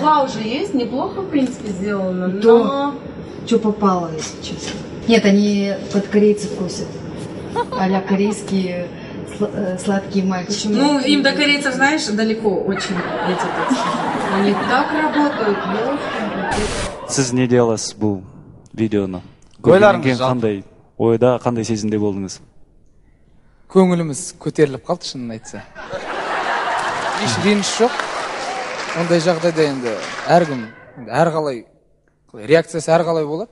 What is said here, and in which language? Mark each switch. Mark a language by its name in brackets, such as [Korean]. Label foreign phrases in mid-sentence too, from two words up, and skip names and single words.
[Russian] Толга уже есть, неплохо, в принципе, сделано. То, что попало, если честно. Нет, они под корейцев косят. А-ля корейские сладкие мальчики. Ну, им до корейцев, знаешь, далеко очень. Они так работают, [Kazakh] Сіз не деласыз бұл видеоны? Ойларыңыз қандай ойда, қандай сезімде болдыңыз? Көңіліміз көтеріліп қалды, шынын айтса. Еш реніш жоқ. Ондай жағдайда енді әркім, әрқалай реакциясы әрқалай болады.